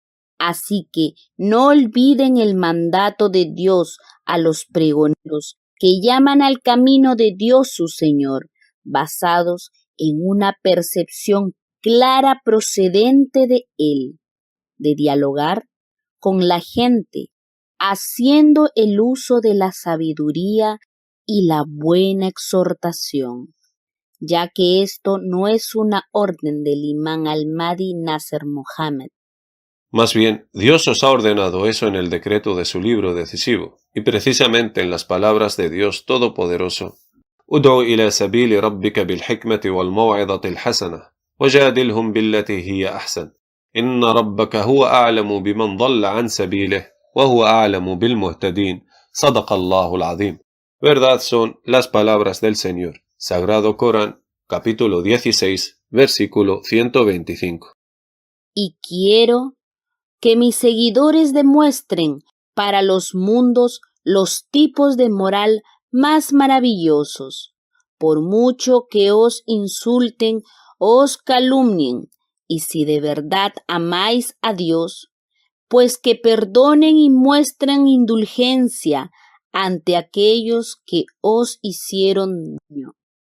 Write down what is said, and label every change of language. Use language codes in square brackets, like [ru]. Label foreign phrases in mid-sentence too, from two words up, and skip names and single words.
[es] Así que no olviden el mandato de Dios a los pregoneros que llaman al camino de Dios su Señor, basados en una percepción clara procedente de Él, de dialogar con la gente, haciendo el uso de la sabiduría y la buena exhortación, ya que esto no es una orden del imán al-Mahdi Nasser Mohammed. Más bien, Dios os ha ordenado eso en el decreto de su libro decisivo, y precisamente en las palabras de Dios Todopoderoso. [ar] ادع إلى سبيل ربك بالحكمة والموعظة الحسنة، وجادلهم بالتي هي أحسن. إن ربك هو أعلم بمن ضل عن سبيله، وهو أعلم بالمهتدين. صدق الله العظيم. [es] Verdad son las palabras del Señor. Sagrado Corán, capítulo 16, versículo 125. Y quiero que mis seguidores demuestren para los mundos los tipos de moral más maravillosos, por mucho que os insulten o os calumnien, y si de verdad amáis a Dios, pues que perdonen y muestren indulgencia ante aquellos que os hicieron daño.